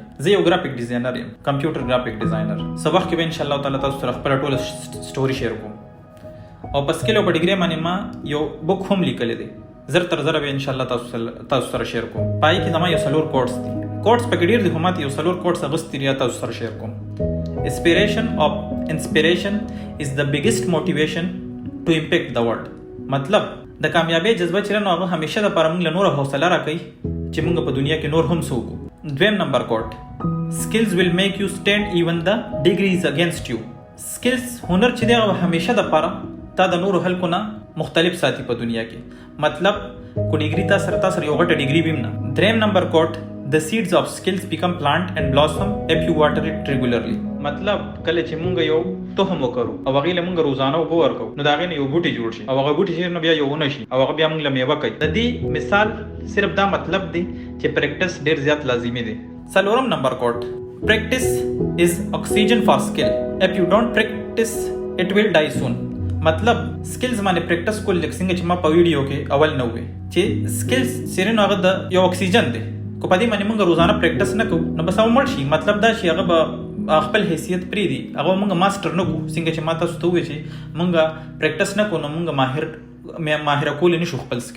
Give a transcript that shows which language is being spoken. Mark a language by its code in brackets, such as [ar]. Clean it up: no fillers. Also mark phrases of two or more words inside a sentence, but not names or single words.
[ps] زه یو [en] graphic designer [ps] یم [en] computer graphic designer. [ps] څه وخت کې به انشاءالله تعالی تاسو سره خپله ټوله [en] story share [ps] کوم او په سکل او په ډیګرۍ باندې ما یو بک هم لیکلی دی زر تر زره به انشاءالله تاسو سره شیر کوم. پای کې زما یو 4 کوټس دي کوټس پکې ډېر دي خو ما یو 4 کوټس اخیستي دي تاسو سره شیر کوم. [en] Inspiration is the biggest motivation to impact the world. [ps] مطلب د کامیابی جذبه چې نو هغه همیشه د پاره موږ له نور حوصله راکوي چې موږ په دنیا کې نور هم څه وکړو. دویم نمبر کوټ [en] skills will make you stand even the degrees against you. [ps] skills هنر چې دی هغه همیشه د پاره تا د نور خلکو نه مختلف ساتي په دنیا کې. مطلب کو ډیګري تا سره یو غټه ډیګري بیم نه. دریم نمبر کوټ [en] The seeds of skills become plant and blossom if you water it regularly. [ps] مطلب کله چې مونږ یو تخم وکړو او هغې له مونږ روزانه اوبه ورکړو نو د هغې نه یو بوټی جوړ شي او هغه بوټی چې نو بیا یو ونه شي او هغه بیا مونږ له میوه کوي. د دې مثال صرف دا مطلب دی چې پریکټس ډېر زیات لازمي دی. څلورم نمبر کوټ [en] practice is oxygen for skill if you don't practice it will die soon. [ps] مطلب سکلز باندې پریکټس کول لکه څنګه چې ما په ویډیو کې اول نه ووې چې سکلز چې نو هغه د یو اکسیجن دی کو په دې باندې موږ روزانه پریکټس نه کوو نو بس هغه مړ شي. مطلب دا چې هغه به خپل حیثیت پرېږدي هغه موږ ماسټر نه کوو څنګه چې ما تاسو ته ووایي چې موږ پریکټس نه کوو نو موږ ماهره کولی نه شو خپل سکلز.